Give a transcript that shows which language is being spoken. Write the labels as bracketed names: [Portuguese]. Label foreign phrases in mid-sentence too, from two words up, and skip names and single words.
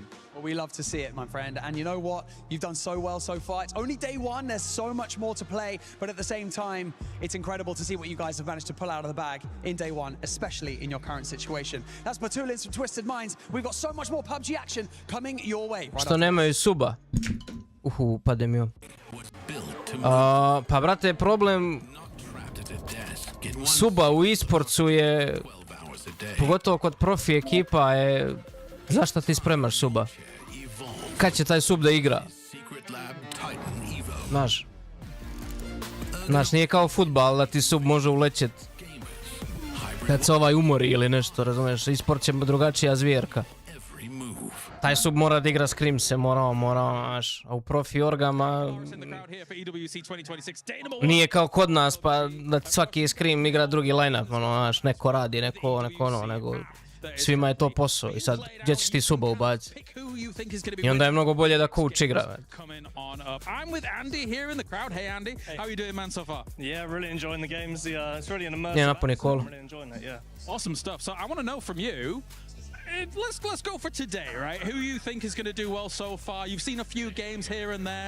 [English] Well, we love to see it, my friend. And you know what? You've done so well so far. It's only day 1. There's so much more to play, but at the same time, it's incredible to see what you guys have managed to pull out of the bag in day 1, especially in your current situation. That's Batulins from Twisted Minds. We've got so much more PUBG action coming your way. [Bosnian] Što nemaju suba. Pade mi on. Pa brate, problem suba u esportsu je, pogotovo kod profi ekipa, je zašto ti spremaš suba? Kad će taj sub da igra? Znaš, nije kao fudbal da ti sub može ulećet kad se ovaj umori ili nešto, razumiješ? Esport će drugačija zvjerka. Taj sub mora da igra Scrimse, mora, a u profi orgama nije kao kod nas, pa da svaki Scrim igra drugi line-up, neko radi, neko ono, nego svima je to posao i sad gdje ćeš ti suba ubaciti? I onda je mnogo bolje da coach igra. [English] I'm with Andy here in the crowd. Hey Andy, how are you doing, man, so far? Yeah, really enjoying the games. It's really an immersive. [Bosnian] Yeah, napuni kolo. [English] Really enjoying it, yeah. Awesome stuff. So I want to know from you, let's go for today, right? Who you think is going to do well so far? You've seen a few games here and there.